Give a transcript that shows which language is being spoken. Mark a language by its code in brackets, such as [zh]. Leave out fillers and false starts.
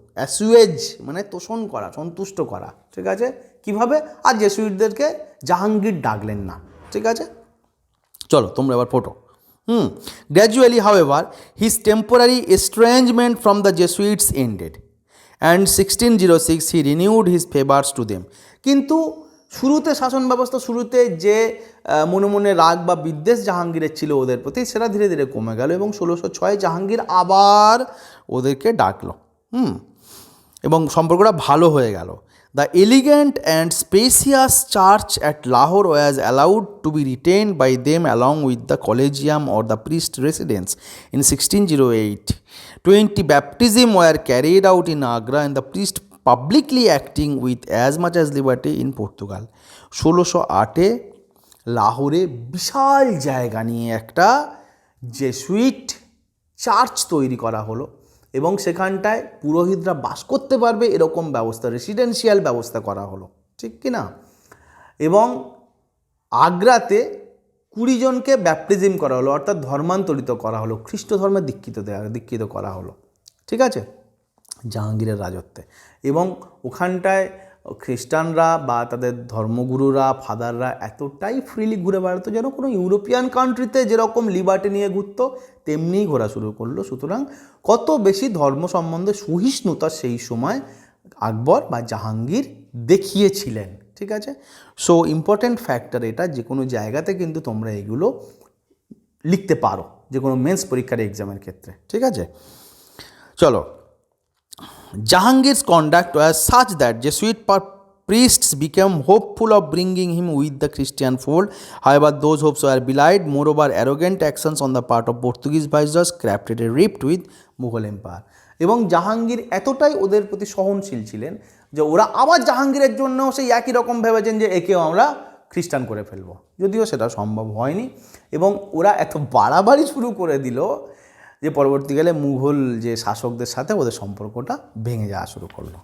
[bn] অ্যাসুয়েজ মানে তোষণ করা, সন্তুষ্ট করা, ঠিক আছে, কিভাবে? আর জেসুইটদেরকে জাহাঙ্গীর ডাকলেন না, ঠিক আছে। চলো তোমরা এবার photo. [en] Gradually, however, his temporary estrangement from the Jesuits ended, and 1606 he renewed his favors to them. [bn] কিন্তু শুরুতে শাসন ব্যবস্থা শুরুতে যে মনে মনে রাগ বা বিদ্বেষ জাহাঙ্গীরের ছিল ওদের প্রতি, সেটা ধীরে ধীরে কমে গেল এবং 1606 জাহাঙ্গীর আবার ওদেরকে ডাকলো, এবং সম্পর্কটা ভালো হয়ে গেল। [en] The elegant and spacious church at Lahore was allowed to be retained by them along with the collegium or the priest residence. In 1608, 20 baptisms were carried out in Agra and the priest publicly acting with as much as liberty in Portugal. [bn] 1608 লাহোরে বিশাল জায়গা নিয়ে একটা Jesuit church তৈরি করা হলো এবং সেখানটায় পুরোহিতরা বাস করতে পারবে এরকম ব্যবস্থা, রেসিডেন্সিয়াল ব্যবস্থা করা হলো, ঠিক কি না? এবং আগ্রাতে 20 জনকে ব্যাপটিজম করা হলো, অর্থাৎ ধর্মান্তরিত করা হলো, খ্রিস্ট ধর্মে দীক্ষিত করা হলো, ঠিক আছে, জাহাঙ্গীরের রাজত্বে। এবং ওখানটায় খ্রিস্টানরা বা তাদের ধর্মগুরুরা, ফাদাররা এতটাই ফ্রিলি ঘুরে বেড়াতো যেন কোনো ইউরোপিয়ান কান্ট্রিতে যেরকম লিবার্টি নিয়ে ঘুরতো তেমনিই ঘোরা শুরু করলো। সুতরাং কত বেশি ধর্ম সম্বন্ধে সহিষ্ণুতা সেই সময় আকবর বা জাহাঙ্গীর দেখিয়েছিলেন, ঠিক আছে। সো ইম্পর্ট্যান্ট ফ্যাক্টর এটা, যে কোনো জায়গাতে কিন্তু তোমরা এগুলো লিখতে পারো, যে কোনো মেন্স পরীক্ষার এক্সামের ক্ষেত্রে, ঠিক আছে। চলো, [en] Jahangir's conduct was such that Jesuit priests became hopeful of bringing him with the Christian fold. However, those hopes were belied. Moreover, arrogant actions on the part of Portuguese viceroys crafted a rift with Mughal Empire. [bn] এবং জাহাঙ্গীর এতটাই ওদের প্রতি সহনশীল ছিলেন যে ওরা আবার জাহাঙ্গীরের জন্য সেই একই রকম ভেবেছেন যে একেও আমরা খ্রিস্টান করে ফেলবো, যদিও সেটা সম্ভব হয়নি। এবং ওরা এত বাড়াবাড়ি শুরু করে দিল যে পরবর্তীকালে মুঘল যে শাসকদের সাথে ওদের সম্পর্কটা ভেঙে যাওয়া শুরু করলো।